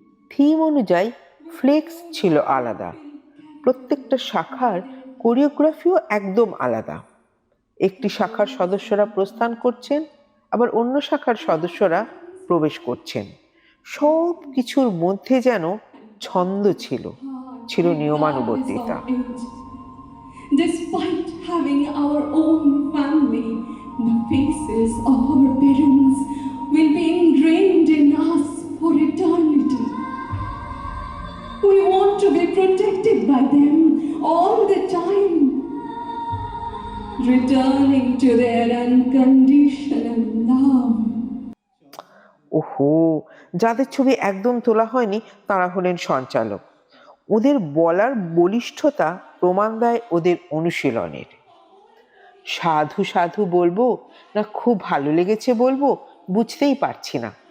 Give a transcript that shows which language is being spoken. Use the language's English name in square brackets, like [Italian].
[Bangla] Theme অনুযায়ী flakes ছিল আলাদা, প্রত্যেকটা শাখার কোরিওগ্রাফিও একদম আলাদা। একটি শাখার সদস্যরা প্রস্থান করছেন, আবার অন্য শাখার সদস্যরা প্রবেশ করছেন। সব কিছুর মধ্যে যেন ছন্দ ছিল, ছিল নিয়মানুবর্তিতা। [English] Despite having our own family, the faces of our parents will be ingrained in us for eternity. We want to be protected by them all the time, returning to their unconditional love. [Bangla] ওহো, যাদের ছবি একদম তোলা হয়নি তারা হলেন সঞ্চালক। ওদের বলার বলিষ্ঠতা প্রমাণ দেয় ওদের অনুশীলনের। সাধু সাধু বলবো না খুব ভালো লেগেছে বলবো বুঝতেই পারছি না।